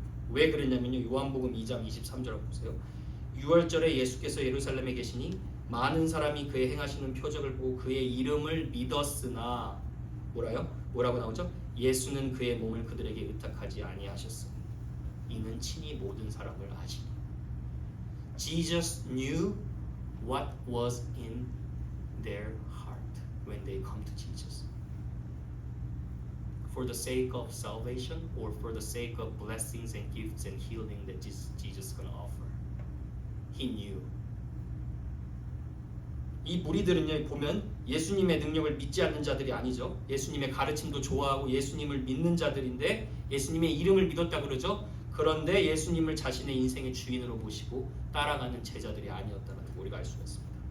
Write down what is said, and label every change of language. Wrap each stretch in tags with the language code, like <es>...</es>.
<ko>왜 그랬냐면요, 요한복음 2장 23절 보세요. 6월절에 예수께서 예루살렘에 계시니 많은 사람이 그의 행하시는 표적을 보고 그의 이름을 믿었으나 뭐라고 나오죠? 예수는 그의 몸을 그들에게 의탁하지 아니하셨으니 이는 친히 모든 사람을 아시니.</ko> <en>Jesus knew what was in their heart when they come to Jesus. For the sake of salvation or for the sake of blessings and gifts and healing that Jesus is going to offer. He knew.</en> <ko>이 무리들은요 보면 예수님의 능력을 믿지 않는 자들이 아니죠. 예수님의 가르침도 좋아하고 예수님을 믿는 자들인데 예수님의 이름을 믿었다 그러죠. 그런데 예수님을 자신의 인생의 주인으로 모시고 따라가는 제자들이 아니었다는 걸 우리가 알 수가 있습니다.</ko>